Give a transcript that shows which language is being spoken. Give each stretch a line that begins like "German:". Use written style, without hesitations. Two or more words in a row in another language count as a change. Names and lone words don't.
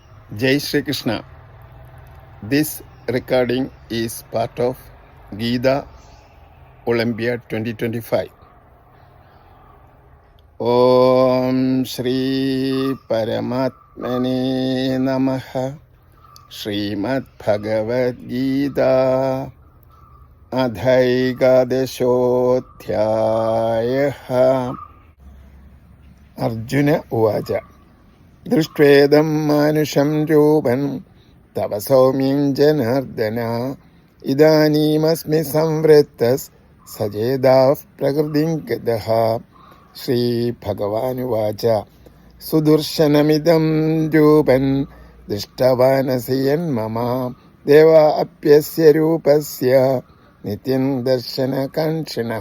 Hindi: जय श्री कृष्ण.
English: This recording is part of Gita Olympiad 2025.
Sanskrit: ॐ श्री परमात्मने नमः. श्रीमद् भगवद् गीता अथैकादशोऽध्यायः. अर्जुन उवाच. ദൃഷ്ട്വേദം മാനുഷം രൂപം തവ സൗമ്യം ജനാർദ്ദന ഇദാനീമസ്മി സംവൃത്തഃ സചേതാഃ പ്രകൃതിം ഗതഃ. ശ്രീഭഗവാനുവാച സുദർശനമിദം രൂപം ദൃഷ്ടവാനസി യന്മമ ദേവാ അപ്യസ്യ രൂപസ്യ നിത്യം ദർശനകാംക്ഷിണഃ.